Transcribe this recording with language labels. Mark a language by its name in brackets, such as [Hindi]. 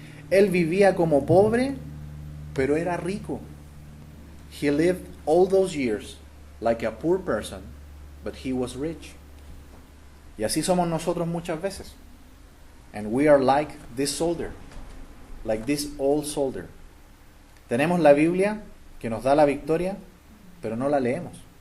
[Spanish] Él vivía como pobre, pero era rico. [English] He lived all those years like a poor person, but he was rich. [Spanish] Y así somos nosotros muchas veces. [English] And we are like this soldier, like this old soldier. [Spanish] Tenemos la Biblia que nos da la victoria, pero no la leemos.